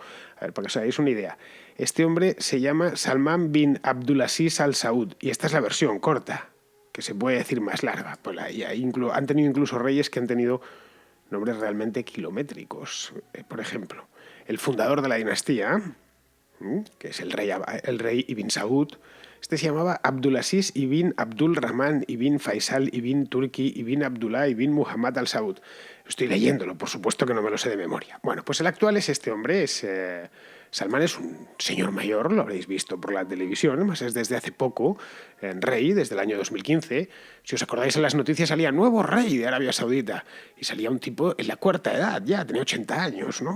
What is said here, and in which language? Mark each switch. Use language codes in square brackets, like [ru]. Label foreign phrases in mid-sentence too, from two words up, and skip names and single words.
[es] A ver, para que os hagáis una idea. Este hombre se llama Salman bin Abdulaziz Al Saud, y esta es la versión corta, que se puede decir más larga. Pues han tenido incluso reyes que han tenido nombres realmente kilométricos. Por ejemplo, el fundador de la dinastía, que es el rey Ibn Saud, este se llamaba Abdulaziz ibn Abdul Rahman ibn Faisal ibn Turki ibn Abdullah ibn Muhammad Al Saud. Estoy leyéndolo, por supuesto que no me lo sé de memoria. Bueno, pues el actual es este hombre, Salman es un señor mayor, lo habréis visto por la televisión, además es desde hace poco rey, desde el año 2015. Si os acordáis, en las noticias salía nuevo rey de Arabia Saudita y salía un tipo en la cuarta edad, ya tenía 80 años, ¿no?